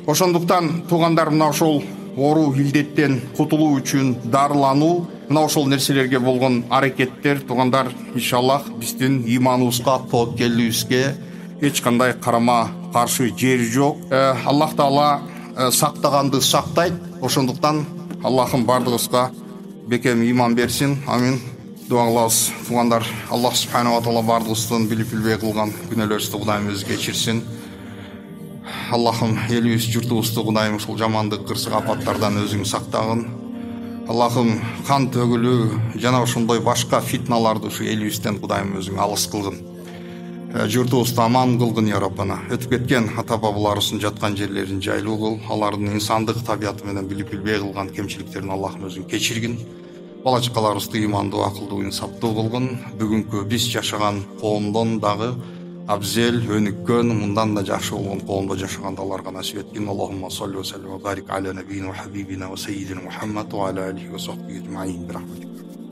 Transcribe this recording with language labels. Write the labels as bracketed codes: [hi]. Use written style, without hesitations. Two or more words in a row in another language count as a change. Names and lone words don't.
[ky] Ошондуктан туугандар, мына ошол оору илдеттен кутулуу үчүн дарылануу, мына ошол нерселерге болгон аракеттер туугандар иншаллах биздин иманыбызга, тоокелибизге эч кандай карама каршы жери жок. Аллах Таала сактаганды сактайт. Ошондуктан Аллахым бардыгыбызга бекем иман берсин. Амин. Дуа кылабыз. Туугандар, Аллах [ar] سبحانه وتعالى [ky] бардыгыбыздын билип билбей кылган күнөөлөрүбүздү Кудайым өзү кечирсин. Аллахым элибиз, журтубузду Кудайым ушул жамандык, кырсык апаттардан өзүң сактагын. Аллахым кан төгүлүү жана ошондой башка фитналарды ушу элибизден Кудайым өзүң алыс кылгын. Журтубузду аман кылгын [ar] يا ربنا. [ky] Өтүп кеткен ата бабаларыбыздын жаткан жерлерин жайлуу кыл. Алардын инсандык табияты менен билип билбей кылган кемчиликтерин Аллахым өзүң кечиргин. Бала чакаларыбызды имандуу, акылдуу, инсаптуу кылгын. Бүгүнкү биз жашаган коомдон дагы абзел, өнүккөн, мындан да жакшы болгон коомдо жашаганда аларга насип эткин. [ar] اللهم صل وسلم وبارك على نبينا وحبيبنا وسيدنا محمد وعلى آله وصحبه أجمعين.